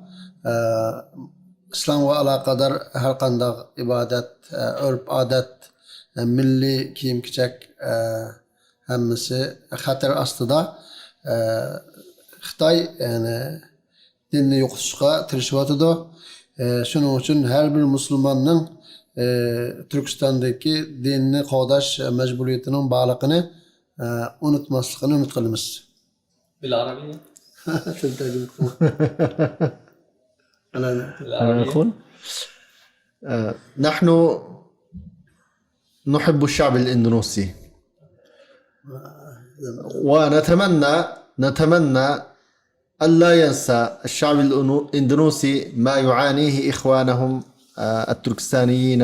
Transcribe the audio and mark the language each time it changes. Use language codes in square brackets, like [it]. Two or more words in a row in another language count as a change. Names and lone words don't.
[uz] İslamga alaqadar har qanday ibodat, urf odat, milliy kiyim-kechak hammasi xatar ostida. Xitoy yani dinni yo'qotishga tirishyotidi. Shuning uchun har bir musulmonning Turkistondagi dinni qo'llash majburiyatining borligini unutmasligini umid qilamiz. [ar] بالعربية. أقول نحن نحب الشعب الإندونيسي ونتمنى ألا ينسى الشعب الإندونيسي ما يعانيه إخوانهم التركستانيين